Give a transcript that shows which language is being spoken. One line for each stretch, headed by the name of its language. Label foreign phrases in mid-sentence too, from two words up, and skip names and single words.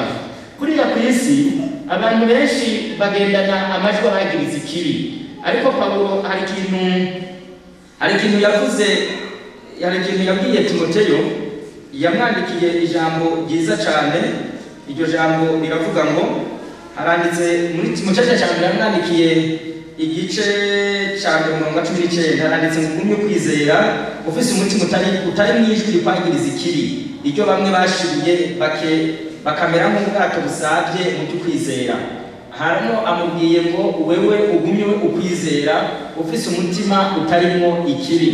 Kinyarwanda: Kuriya ku isi abantu benshi bagendana amajwi abagiriza ikibi, ariko Pawulo hari ikintu yavuze, hari ikintu yabwiye Timoteyo, yamwandikiye ijambo ryiza cyane.
Rundi: Iryo jambo riravuga ngo, haranditse muri Timoteyo cya mbere yamwandikiye igice cya 19, haranditse ngo ugumye kwizera ufise umutima utari mwijwi rikwangiriza ikibi, iryo bamwe bashibiye bakamera nk'ubwato busabye mu kwizera. Hano amubwiye ngo wewe ugumye ukwizera ufise umutima utarimo ikibi.